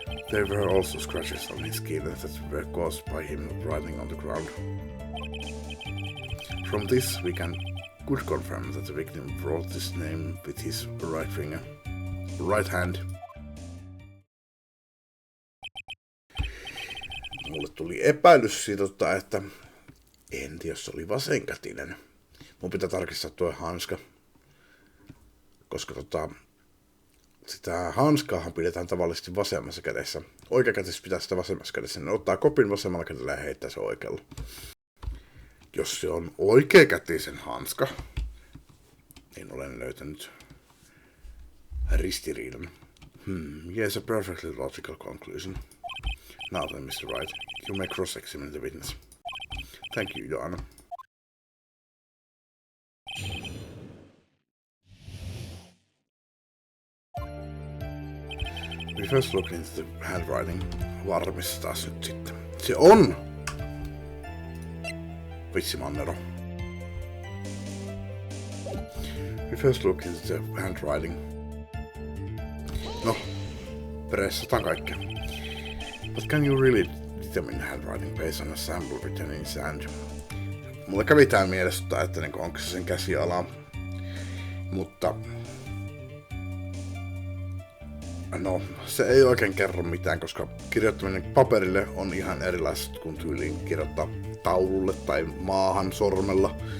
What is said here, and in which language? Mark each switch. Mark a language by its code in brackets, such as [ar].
[en] There were also scratches on his skin that were caused by him writing on the ground. From this, we could confirm that the victim wrote this name with his right hand. [fi] Mulle tuli epäilys siitä, että en tiedä, jos se oli vasenkätinen. Mun pitää tarkistaa tuo hanska. Koska sitä hanskaahan pidetään tavallisesti vasemmassa kädessä. Oikeakätisesti pitää sitä vasemmassa kädessä. Ne ottaa kopin vasemmalla kädellä ja heittää se oikealla. Jos se on oikeakätisen hanska, niin olen löytänyt ristiriidan. [en] Yes, a perfectly logical conclusion. Now then, Mr. Wright, you may cross-examine the witness. Thank you, Your Honor. We first looked into the handwriting. [fi] Varmistetaan nyt sitten. Se on! Vitsi Mannero. [en] We first looked into the handwriting. [fi] No, pressataan kaikkea. [en] But can you really determine handwriting based on a sample written in sand? [fi] Mulle kävi tää mielessä, että onko se sen käsiala. Mutta no, se ei oikein kerro mitään, koska kirjoittaminen paperille on ihan erilaista kuin tyyliin kirjoittaa taululle tai maahan sormella.